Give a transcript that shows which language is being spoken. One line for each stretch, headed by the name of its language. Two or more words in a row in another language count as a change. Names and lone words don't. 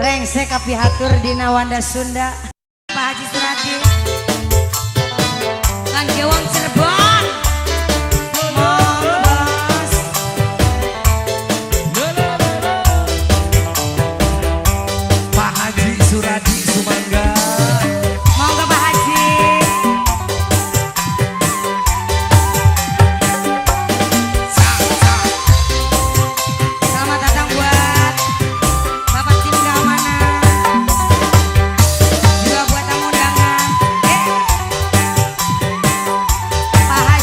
Sundanese: hese kapihatur dina Wanda Sunda Pak Haji Suradi Kang Gewang Cirebon monggo bos
Javanese: Pak Haji Suradi Sumangga.
Indonesian: monggo Pak Haji selamat datang buat Bapak tim keamanan juga buat tamu undangan Pak